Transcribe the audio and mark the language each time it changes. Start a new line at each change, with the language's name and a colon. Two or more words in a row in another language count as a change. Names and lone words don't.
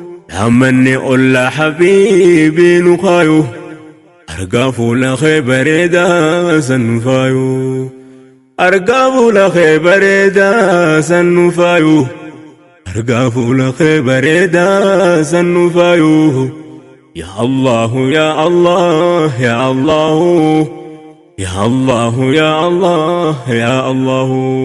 Oromo: Dhaammanni ollaa Habiibii nu kaayu. Argaa fuula kee bareedaa san faayu. Argaa fuula kee bareedaa san nu faayu. Argaa fuula kee bareedaa san nu faayu.
Arabic: Ya Allahu, ya Allah, ya Allahu. Ya Allahu, ya Allah, ya Allahu.